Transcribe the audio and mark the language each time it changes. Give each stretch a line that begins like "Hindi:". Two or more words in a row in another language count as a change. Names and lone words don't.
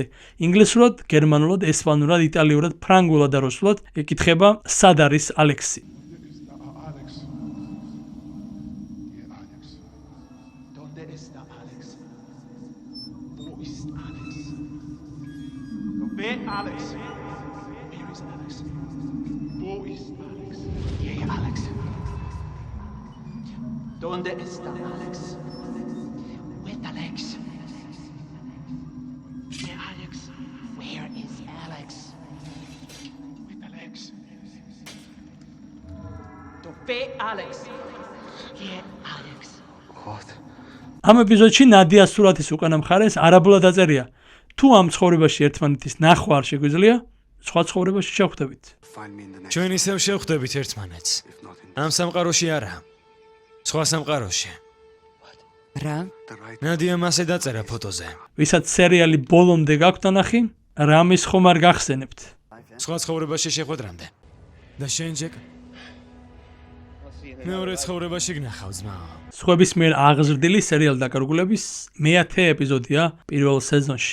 Georgian: ინგლისურად, გერმანულად, ესპანურად, იტალიურად, ფრანგულად და რუსულად ეკითხება სად არის ალექსი.
English: Alex. Alex.
Spanish: ¿Dónde está Alex?
German: Wo ist Alex? Wer Alex?
English: Where is Alex?
German: Wo ist Alex? Hey Alex.
Spanish: ¿Dónde está Alex?
English: With Alex. Yeah, Alex. Where is Alex? With Alex.
Italian: Dove Alex?
English: Yeah, Alex. What?
Georgian: ამ ეპიზოდში ნადიას სურათის უკანა მხარეს არაბულად დაწერია. თუ ამ ცხოვრებაში ერთმანეთის ნახვა არ შეგვიძლია, სხვა ცხოვრებაში შევხვდებით.
English: Find me in the next.
Georgian: ჩვენ ისევ შევხვდებით ერთმანეთს.
English: If not in
Georgian: ამ სამყაროში არა. სხვა სამყაროში. რა?
English: the right.
Georgian: ნადიამ ასე დაწერა ფოტოზე. ვისაც სერიალი ბოლომდე გაქვთ ნახი, რამის ხომ არ გახსენებთ. სხვა ცხოვრებაში შეხვედრამდე. და შენ ჯეკ? მეორე ცხოვრებაში გნახავ ძმა. სხვების მიერ აღზრდილი სერიალ დაკარგულების მე-10 ეპიზოდია პირველ სეზონში.